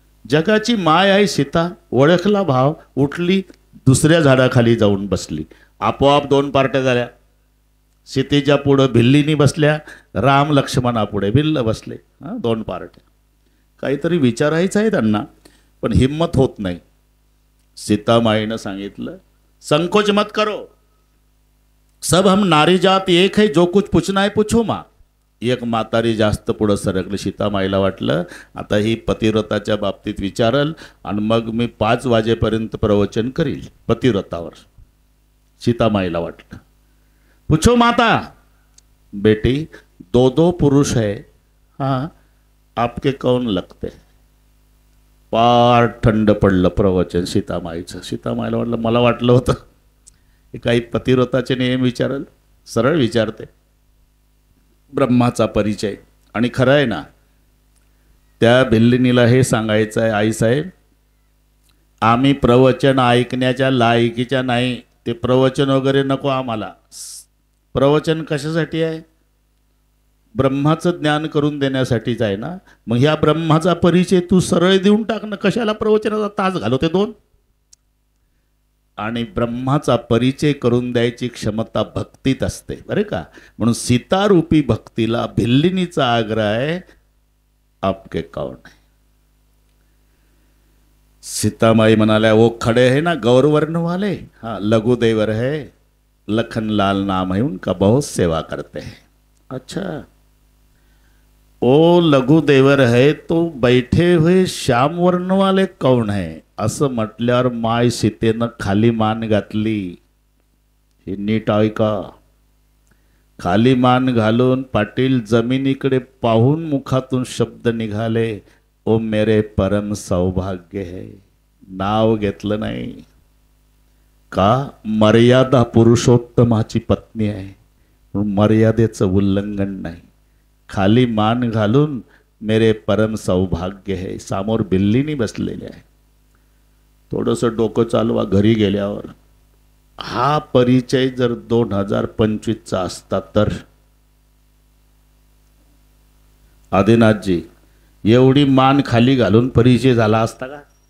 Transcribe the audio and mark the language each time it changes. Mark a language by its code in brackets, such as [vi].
[mr] जगाची माय आहे सीता, ओळखला भाव, उठली दुसऱ्या झाडाखाली जाऊन बसली. आपोआप 2 पार्ट्या झाल्या. सीतेच्या पुढं भिल्लीनी बसल्या, राम लक्ष्मणापुढे भिल्ल बसले. 2 पार्ट्या. काहीतरी विचारायचं आहे त्यांना, पण हिम्मत होत नाही. सीतामाईनं सांगितलं, [hi] संकोच मत करो, सब हम नारी जात एक है, जो कुछ पूछना है पूछो माँ. [mr] एक म्हातारी जास्त पुढं सरकली. सीतामाईला वाटलं आता ही पतिव्रताच्या बाबतीत विचारल आणि मग मी 5 वाजेपर्यंत प्रवचन करील पतिव्रतावर. सीतामाईला वाटलं, [hi] पूछो माता. बेटी 2 पुरुष है, हाँ आपके कौन लगते. [mr] फार थंड पडलं प्रवचन सीतामाईचं. सीतामाईला वाटलं मला वाटलं होतं हे काही पतिव्रताचे नियम विचारल, सरळ विचारते. ब्रह्माचा परिचय. आणि खरं आहे ना, त्या भिल्लिनीला हे सांगायचं आहे, आई साहेब आम्ही प्रवचन ऐकण्याच्या लायकीच्या नाही, ते प्रवचन वगैरे नको आम्हाला. प्रवचन कशासाठी आहे, ब्रह्माचं ज्ञान करून देण्यासाठीच आहे ना. मग ह्या ब्रह्माचा परिचय तू सरळ देऊन टाक ना, कशाला प्रवचनाचा तास घालवते 2. आणि ब्रह्माचा परिचय करून द्यायची क्षमता भक्तीत असते बरे का. म्हणून सीतारूपी भक्तीला भिल्लिनीचा आग्रह आहे, [hi] आपके कौन है. [mr] सीतामाई म्हणाल्या, [hi] वो खड़े है ना गौरवर्ण वाले, हाँ लघुदेवर है, लखनलाल नाम है उनका, बहुत सेवा करते हैं. अच्छा, ओ लघुदेवर है तो बैठे हुए श्याम वर्ण वाले कौन है. [mr] असं म्हटल्यावर माय सीतेनं खाली मान घातली. हे नीट ऐका. खाली मान घालून पाटील जमिनीकडे पाहून मुखातून शब्द निघाले, [hi] ओ मेरे परम सौभाग्य है. [mr] नाव घेतलं नाही का, मर्यादा पुरुषोत्तमाची पत्नी आहे, मर्यादेचं उल्लंघन नाही. खाली मान घालून [hi] मेरे परम सौभाग्य है. [mr] समोर भिल्लिनी बसलेले आहे. थोडंसं डोकं चालवा घरी गेल्यावर. हा परिचय जर 2025चा असता तर आदिनाथजी एवढी मान खाली घालून परिचय झाला असता का.